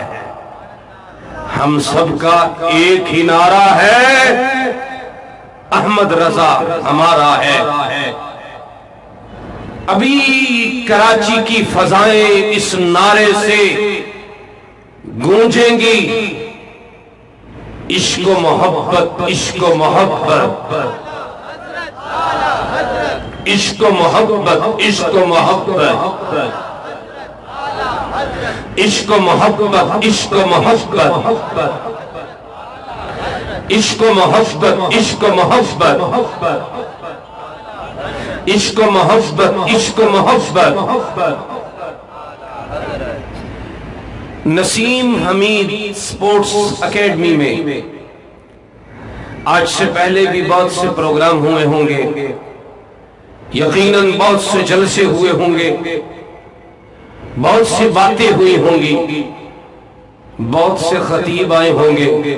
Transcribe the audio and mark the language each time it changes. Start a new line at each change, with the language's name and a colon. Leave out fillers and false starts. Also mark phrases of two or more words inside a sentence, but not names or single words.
Urdu: ہم سب کا ایک ہی نعرہ ہے، احمد رضا ہمارا ہے. ابھی کراچی کی فضائیں اس نعرے سے گونجیں گی، عشق و محبت، عشق و محبت، عشق و محبت، عشق و محبت، عشق و محبت، عشق و محبت، عشق و محبت، عشق و محبت، عشق و محبت، عشق و محبت. نسیم حمید سپورٹس اکیڈمی میں آج سے پہلے بھی بہت سے پروگرام ہوئے ہوں گے، یقیناً بہت سے جلسے ہوئے ہوں گے، بہت سی باتیں ہوئی ہوں گی، بہت سے خطیب آئے ہوں گے.